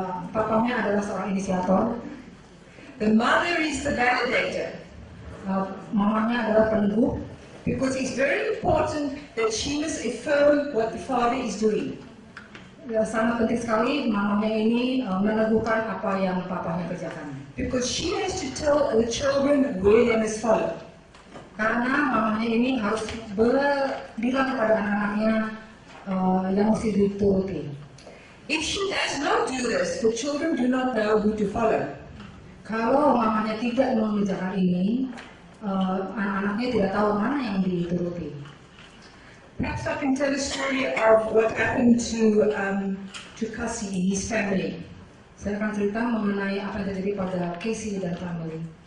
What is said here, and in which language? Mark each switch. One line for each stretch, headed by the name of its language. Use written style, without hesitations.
Indonesian: Papanya adalah seorang inisiator.
English: The mother is the validator.
Indonesian: Mamanya adalah peneguh.
English: Because it's very important that she must affirm what the father is doing.
Indonesian: Ya, sangat penting sekali mamanya ini meneguhkan apa yang papanya kerjakan.
English: Because she has to tell the children where they must follow.
Indonesian: Karena mamanya ini harus bilang kepada anak-anaknya yang mesti dituruti.
English: If she does not do this, the children do not know who to follow.
Indonesian: Kalau mamanya tidak mengerjakan ini, anak-anaknya tidak tahu mana yang dituruti.
English: Perhaps I can tell a story of what happened to Cassie in his family.
Indonesian: Saya akan cerita mengenai apa yang terjadi pada Casey dan family.